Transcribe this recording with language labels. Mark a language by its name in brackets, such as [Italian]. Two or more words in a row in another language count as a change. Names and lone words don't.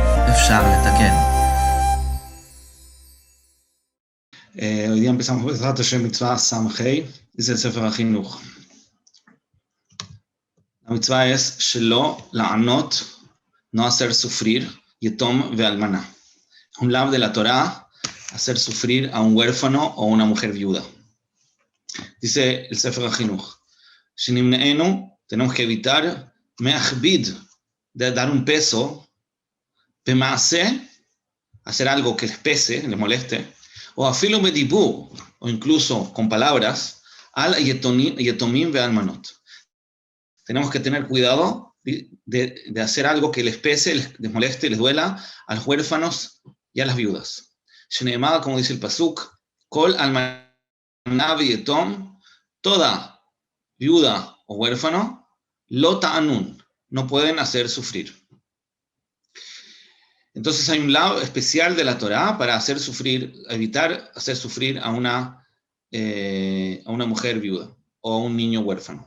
[Hebrew] אפשר לתקן. [Spanish] hoy día empezamos [Hebrew] בעזרת השם מצווה ס"ה, זה ספר החינוך. המצווה es שלא לענות, [Spanish] no hacer sufrir, [Hebrew] יתום ואלמנה. [Spanish] Un lab de la Torah, hacer sufrir a un huérfano o una mujer viuda. Dice el Sefer HaChinuch, שנמנענו, tenemos que evitar, מהכביד, de dar un peso, במעשה, hacer algo que les pese, les moleste, o [Hebrew] אפילו בדיבור, [Spanish] o incluso con palabras, [Hebrew] על יתומים ואלמנות. [Spanish] Tenemos que tener cuidado de hacer algo que les pese, les moleste, les duela a los huérfanos y a las viudas. Sheneemar, como dice el pasuk, [Hebrew] כל אלמנה ויתום, [Spanish] toda viuda o huérfano, [Hebrew] לא תענון, [Spanish] no pueden hacer sufrir. Entonces hay un lado especial de la Torá para hacer sufrir, evitar hacer sufrir a una mujer viuda o a un niño huérfano.